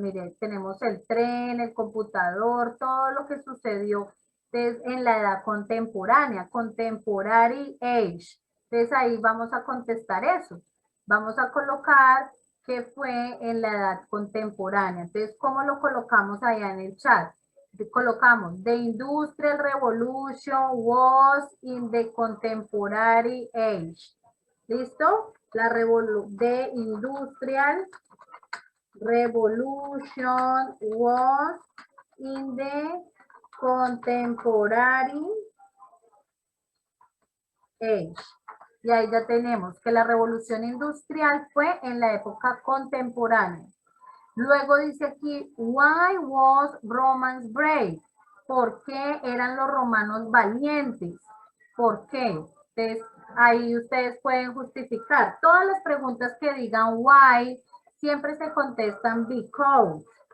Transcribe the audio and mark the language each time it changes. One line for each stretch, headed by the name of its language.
Spanish: Mire, tenemos el tren, el computador, todo lo que sucedió en la edad contemporánea, Contemporary Age. Entonces ahí vamos a contestar eso. Vamos a colocar que fue en la edad contemporánea. Entonces, ¿cómo lo colocamos allá en el chat?
English: Colocamos, the Industrial Revolution was in the contemporary age. ¿Listo? La the Industrial Revolution was in the contemporary age.
Spanish: Y ahí ya tenemos que la revolución industrial fue en la época contemporánea. Luego dice aquí,
English: why was Romans brave?
Spanish: ¿Por qué eran los romanos valientes? ¿Por qué? Entonces, ahí ustedes pueden justificar. Todas las preguntas que digan why, siempre se contestan because.